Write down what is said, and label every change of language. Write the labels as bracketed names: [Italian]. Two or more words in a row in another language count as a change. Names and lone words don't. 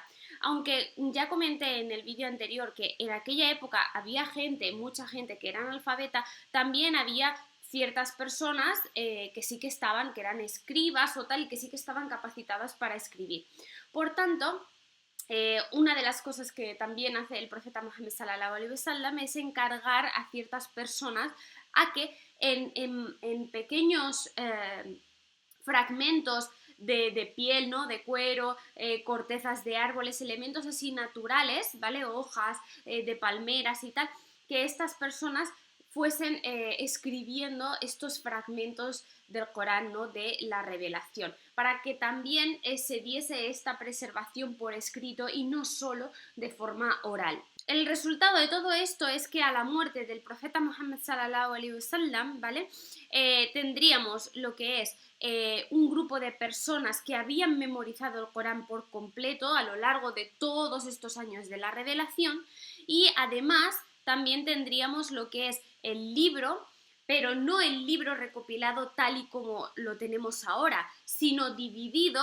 [Spanish] Aunque ya comenté en el vídeo anterior que en aquella época había gente, mucha gente que era analfabeta, también había ciertas personas que sí que estaban, que eran escribas o tal, y que sí que estaban capacitadas para escribir. Por tanto, una de las cosas que también hace el profeta Muhammad [Arabic] صلى الله عليه وسلم [Spanish] es encargar a ciertas personas a que en pequeños fragmentos de piel, ¿no?, de cuero, cortezas de árboles, elementos así naturales, ¿vale?, hojas de palmeras y tal, que estas personas fuesen escribiendo estos fragmentos del Corán, ¿no?, de la revelación, para que también se diese esta preservación por escrito y no solo de forma oral. El resultado de todo esto es que a la muerte del profeta Muhammad [Arabic] صلى الله عليه وسلم, [Spanish] ¿vale? Tendríamos lo que es un grupo de personas que habían memorizado el Corán por completo a lo largo de todos estos años de la revelación, y además también tendríamos lo que es el libro, pero no el libro recopilado tal y como lo tenemos ahora, sino dividido.